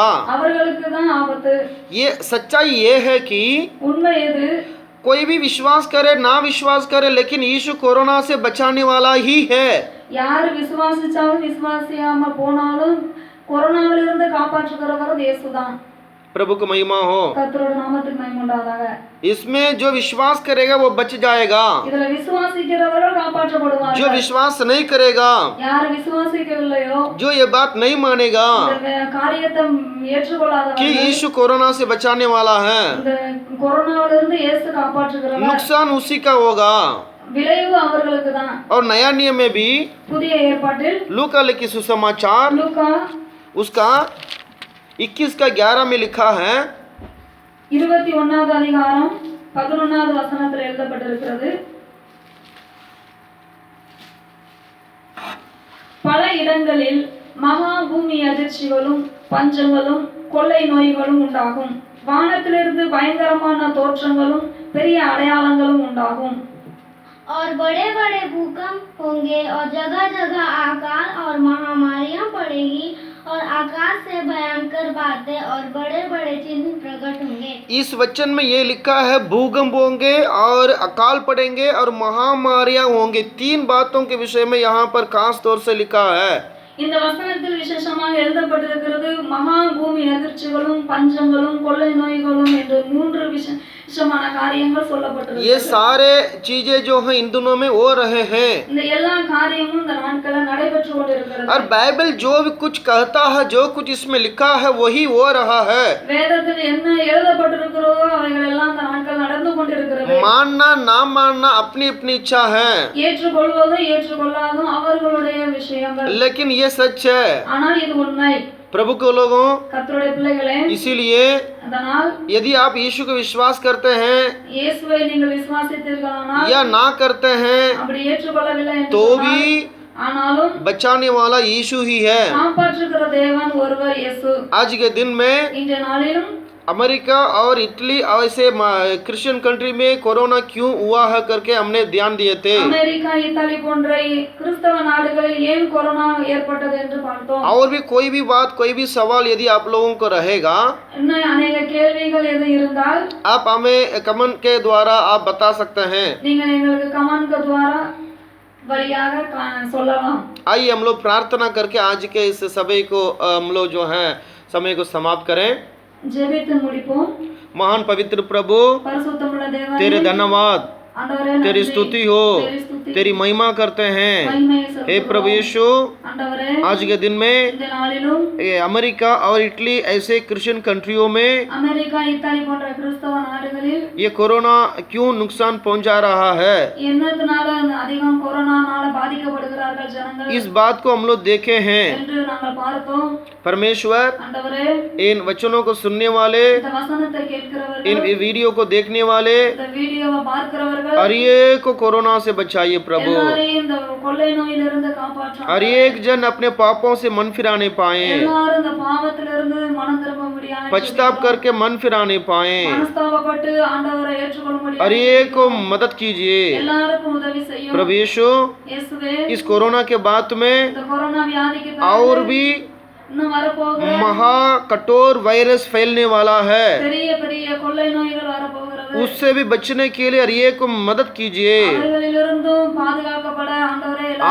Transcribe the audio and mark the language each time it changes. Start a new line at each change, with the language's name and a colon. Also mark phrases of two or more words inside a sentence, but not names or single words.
Tamil: அவர்களுக்கு தான் ஆபத்து.
Hindi: ये सच्चाई ये है कि
Tamil: உண்மை எது?
Hindi: कोई भी विश्वास करे ना विश्वास करे, लेकिन यीशु कोरोना से बचाने वाला ही है।
Tamil: யார் விசுவாசிச்சாலும் விசுவாசியாம போனாலும் கொரோனாவிலிருந்து காப்பாற்றுகிறவர் இயேசுதான்.
Hindi: प्रभु को महिमा हो।
Tamil: கர்த்தரோட நாமத்துக்கு மகிமை உண்டாவதாக.
Hindi: इसमें जो विश्वास करेगा वो बच जाएगा,
Tamil: இதுல விசுவாசிக்கிறவர்கள்
Hindi: जो
Tamil: காப்பாற்றப்படுவார்கள்.
Hindi: विश्वास नहीं करेगा,
Tamil: யார் விசுவாசிக்கவில்லையோ
Hindi: जो ये बात नहीं मानेगा
Tamil: இந்த காரியத்தை
Hindi: कि
Tamil: ஏற்றுக்கொள்ளாதவர்கள்,
Hindi: यीशु कोरोना से बचाने वाला है,
Tamil: இந்த கொரோனாவிலிருந்து இயேசு காப்பாற்றுகிறவர்,
Hindi: नुकसान उसी का होगा।
Tamil: விளைவு அவர்களுக்கு தான்.
Hindi: और नया नियम में भी
Tamil: புதிய ஏற்பாட்டில்
Hindi: लूका लिखी सुसमाचार
Tamil: லூக்கா
Hindi: उसका 21 का 11 में लिखा है,
Tamil: 21வது அதிகாரம் 11வது வசனத்தில் எழுதப்பட்டிருக்கிறது. பல இடங்களில் மகா பூமி அதிர்ச்சிகளும் பஞ்சங்களும் கொள்ளை நோய்களும் உண்டாகும். வானத்திலிருந்து பயங்கரமான தோற்றங்களும் பெரிய அடையாளங்களும் உண்டாகும்.
Hindi: और बड़े बड़े भूकंप होंगे और जगह जगह आकाल और महामारियां पड़ेगी और आकाश से भयंकर बातें और बड़े बड़े चिन्ह प्रकट होंगे। इस वचन में ये लिखा है भूकंप होंगे और अकाल पड़ेंगे और महामारियां होंगे। 3 बातों के विषय में यहाँ पर खास तौर से लिखा है।
Tamil: இந்த வசனத்தில் விசேஷமாக எழுதப்பட்டிருக்கிறது மகா பூமி அதிர்ச்சிகளும் பஞ்சங்களும் கொள்ளை நோய்களும் என்று 3 விசேஷமான காரியங்கள் சொல்லப்பட்டிருக்கு.
Hindi: ये सारे चीजें जो हैं इन दिनों में हो रहे हैं,
Tamil: இந்த எல்லா காரியமும் இந்த நாட்களில் நடைபெற்று கொண்டிருக்கிறது.
Hindi: और बाइबल जो भी कुछ कहता है, जो कुछ इसमें लिखा है वही हो रहा है।
Tamil: வேதத்தில் என்ன எழுதப்பட்டிருக்கிறதோ அவைகள் எல்லாம் இந்த நாட்கள் நடந்து கொண்டிருக்கிறது.
Hindi: मानना ना मानना अपनी अपनी इच्छा है,
Tamil: ஏற்றுக்கொள்வதும் ஏற்றுக்கொள்ளாதும் அவர்களுடைய விஷயங்கள்.
Hindi: लेकिन ये सच है
Tamil: ஆனால் இது உண்மை.
Hindi: प्रभु के लोगों।
Tamil: கர்த்தருடைய பிள்ளைகளே,
Hindi: इसीलिए
Tamil: அதனால்
Hindi: यदि आप यीशु को विश्वास करते हैं
Tamil: இயேசுவை நீங்கள் விசுவாசித்தீர்களானால்
Hindi: या ना करते हैं,
Tamil: அப்படி ஏற்றுக்கொள்ளவில்லை என்று
Hindi: तो
Tamil: சொன்னால்,
Hindi: भी
Tamil: ஆனாலும்
Hindi: बचाने वाला यीशु ही है।
Tamil: காப்பாற்றுகிற தேவன் ஒருவர் இயேசு.
Hindi: आज के दिन में
Tamil: இன்றைய நாளிலும்
Hindi: अमेरिका और इटली ऐसे
English: Christian country
Hindi: में कोरोना क्यों हुआ है करके हमने ध्यान दिए थे।
Tamil: அமெரிக்கா இத்தாலி போன்ற கிறிஸ்தவ நாடுகளில் ஏன் கொரோனா ஏற்பட்டது என்று பார்த்தோம்.
Hindi: और भी कोई भी बात, कोई भी सवाल यदि आप लोगों को रहेगा,
Tamil: இன்னும் अनेक கேள்விகள் எது இருந்தால்
Hindi: आप हमें कमेंट के द्वारा आप बता सकते हैं।
Tamil: நீங்கள் எங்களுக்கு கமெண்ட் द्वारा வழியாக சொல்லலாம்.
Hindi: आइए हम लोग प्रार्थना करके आज के इस समय को हम लोग जो है समय को समाप्त करें।
Tamil: ஜெபித்து முடிப்போம்.
Hindi: महान पवित्र प्रभु,
Tamil: பரிசுத்தமுள்ள தேவனே,
Hindi: तेरे धन्यवाद,
Tamil: ஆண்டவரே,
Hindi: तेरी
Tamil: நன்றி.
Hindi: स्तुति हो, तेरी स्तुति, तेरी महिमा करते हैं।
Tamil: மகிமையை
Hindi: हे
Tamil: செலுத்துகிறோம்.
Hindi: प्रभु यीशु,
Tamil: ஆண்டவரே,
Hindi: आज के दिन में
Tamil: இந்த நாளிலும்
Hindi: ये अमेरिका और इटली ऐसे
English: Christian countries
Hindi: में
Tamil: அமெரிக்கா இத்தாலி போன்ற கிறிஸ்தவ நாடுகளில்
Hindi: ये कोरोना क्यों नुकसान पहुंचा रहा है,
Tamil: என்னத்தினால அதிகம் கொரோனானால பாதிக்கப்படுகிறார்கள் ஜனங்கள்
Hindi: इस बात को हम लोग देखे हैं।
Tamil: என்று நாங்கள் பார்த்தோம்.
Hindi: परमेश्वर,
Tamil: ஆண்டவரே,
Hindi: इन वचनों को सुनने वाले,
Tamil: இந்த वचनத்தை கேட்கிறவர்கள்,
Hindi: इन वीडियो को देखने वाले
Tamil: இந்த வீடியோவை பார்க்கிறவர்கள்
Hindi: हर एक को कोरोना से बचाइए प्रभु।
Tamil: எல்லாரையும் இந்த கொள்ளை நோயிலிருந்து காப்பாற்றும்.
Hindi: हर एक जन अपने पापों से मन फिराने पाए,
Tamil: எல்லாரும் இந்த பாவத்திலிருந்து மனம் திரும்ப முடியாது,
Hindi: पश्चाताप करके मन फिराने पाए।
Tamil: மனஸ்தாபப்பட்டு ஆண்டவரை ஏற்றுக்கொள்ளும்படி
Hindi: हर एक को मदद कीजिए
Tamil: எல்லாருக்கும் உதவி செய்யும்.
Hindi: प्रभु यीशु।
Tamil: இயேசுவே,
Hindi: इस कोरोना के बाद में
Tamil: இந்த கொரோனா வியாதிக்கு
Hindi: और
Tamil: பிறகு
Hindi: भी
Tamil: இன்னும் வரப்போகிற
Hindi: महा कठोर वायरस फैलने वाला है,
Tamil: பெரிய பெரிய கொள்ளை நோய்கள் வரப்போகிறது.
Hindi: उससे भी बचने के लिए हर एक को मदद कीजिए,
Tamil: அவைகளிலிருந்தும் பாதுகாக்கப்பட ஆண்டவரே எல்லாரும்